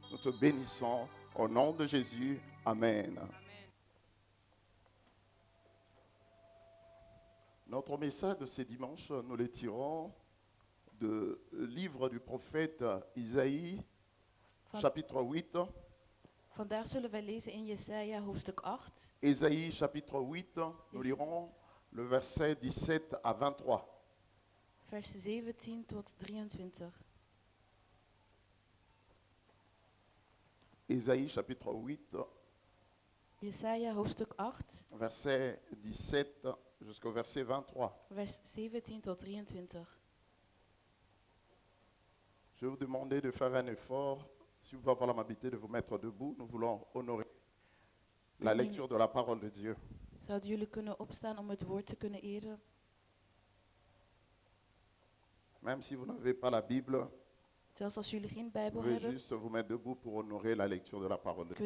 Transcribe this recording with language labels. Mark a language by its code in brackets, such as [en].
[fr] Nous te bénissons au nom de Jésus. Amen. Notre message de ce dimanche, nous le tirons du livre du prophète Isaïe, chapitre 8. [nl] Vandaag zullen wij lezen in Jesaja hoofdstuk 8. [fr] Isaïe, chapitre 8, nous lirons le verset 17 à 23. [nl] Vers 17 tot 23. [fr] Isaïe, chapitre 8, [nl] Jesaja hoofdstuk 8, [fr] verset 17 jusqu'au verset 23. [nl] vers 17 tot 23. [fr] Je vais vous demander de faire un effort. Si vous pouvez avoir l'amabilité de vous mettre debout, nous voulons honorer la lecture de la parole de Dieu. [nl] Zouden jullie kunnen opstaan om het woord te kunnen eren? [fr] Même si vous n'avez pas la Bible, [nl] Zelfs als jullie geen [fr] vous [nl] Bijbel [fr] pouvez [nl] hebben, [fr] juste vous mettre debout pour honorer la lecture de la parole de Dieu.